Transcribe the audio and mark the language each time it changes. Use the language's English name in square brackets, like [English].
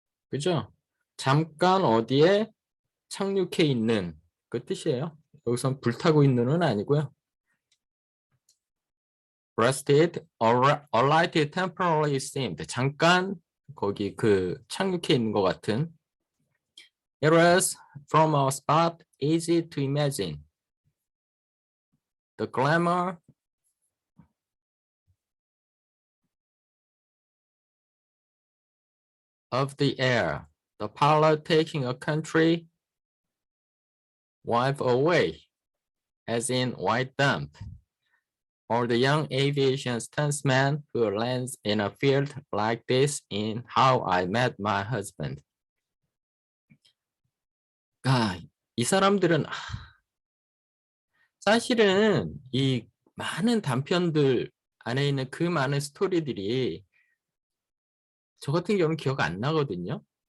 [Korean] 그죠? 잠깐 어디에 착륙해 있는 그 뜻이에요. 여기선 불타고 있는은 아니고요. [English] rested, alighted temporarily seemed. [Korean] 잠깐 거기 착륙해 있는 것 같은. [English] It was from a spot easy to imagine. The glamour of the air, the pilot taking a country wife away, as in white dump, or the young aviation stuntsman who lands in a field like this in How I Met My Husband. [Korean] 아, 이 사람들은 사실은 이 많은 단편들 안에 있는 그 많은 스토리들이 저 같은 경우는 기억 안 나거든요.